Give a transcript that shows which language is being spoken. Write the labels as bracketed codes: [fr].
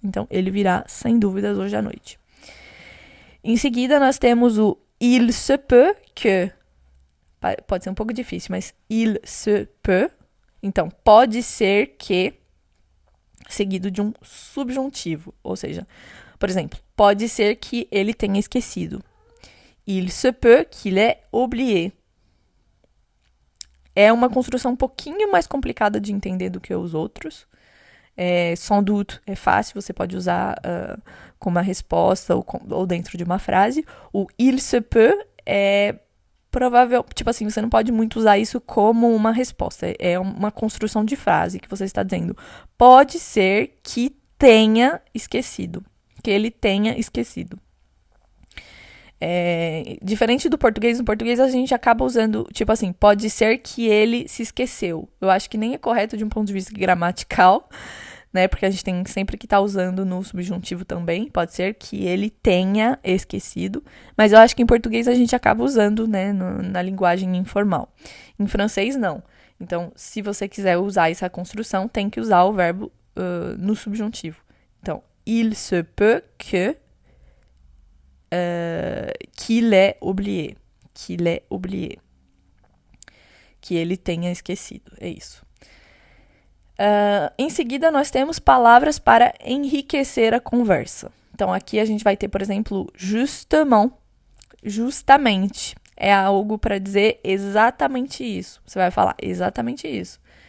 [pt] Então, ele virá sem dúvidas hoje à noite. Em seguida, nós temos o il se peut que. Pode ser um pouco difícil, mas il se peut. Então, pode ser que, seguido de um subjuntivo. Ou seja, por exemplo, pode ser que ele tenha esquecido. [fr] Il se peut qu'il ait oublié. [pt] É uma construção um pouquinho mais complicada de entender do que os outros. Sans doute é fácil, você pode usar como uma resposta ou dentro de uma frase. O il se peut é provável, tipo assim, você não pode muito usar isso como uma resposta. É uma construção de frase que você está dizendo. Pode ser que tenha esquecido. Que ele tenha esquecido. Diferente do português, no português a gente acaba usando, tipo assim, pode ser que ele se esqueceu. Eu acho que nem é correto de um ponto de vista gramatical, né? Porque a gente tem sempre que estar usando no subjuntivo também. Pode ser que ele tenha esquecido. Mas eu acho que em português a gente acaba usando, né? Na linguagem informal. Em francês, não. Então, se você quiser usar essa construção, tem que usar o verbo no subjuntivo. [fr] Então, il se peut que qu'il ait oublié. Qu'il ait oublié. [pt] Que ele tenha esquecido. É isso. Em seguida, nós temos palavras para enriquecer a conversa. Então, aqui a gente vai ter, por exemplo, justement. Justamente. É algo para dizer exatamente isso. Você vai falar exatamente isso.